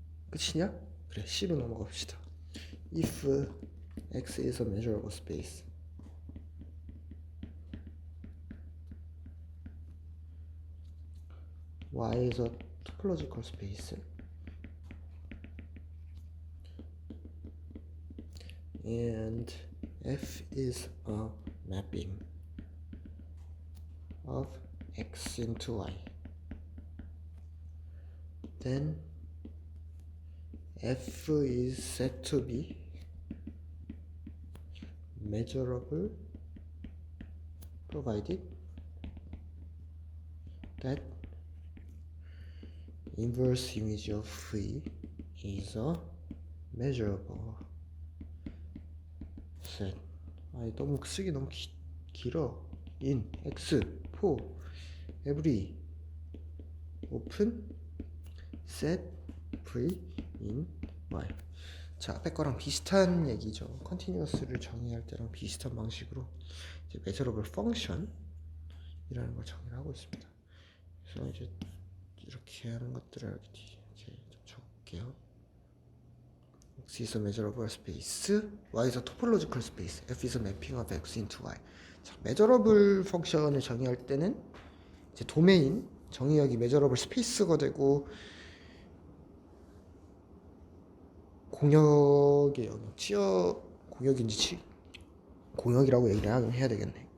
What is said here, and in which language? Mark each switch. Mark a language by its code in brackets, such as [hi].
[ko] 끝이냐? 그래, C로 넘어가 봅시다. [en] If X is a measurable space, Y is a topological space, and F is a mapping of X into Y. then f is said to be measurable provided that inverse image of v is a measurable set. [ko] 너무 쓰기 너무 길어. [en] in x for every open set v in y. [ko] 자, 앞에 거랑 비슷한 얘기죠. 컨티뉴어스를 정의할 때랑 비슷한 방식으로 이제 measurable function 이라는 걸 정의를 하고 있습니다. 그래서 이제 이렇게 하는 것들을 이렇게 좀 적을게요. [en] X is a measurable space, Y is a topological space, F is a mapping of X into Y. [ko] 자, measurable 펑션을 정의할 때는 이제 도메인 정의역이 measurable space가 되고 공역의 영역, 공역인지 공역이라고 얘기를 해야 되겠네.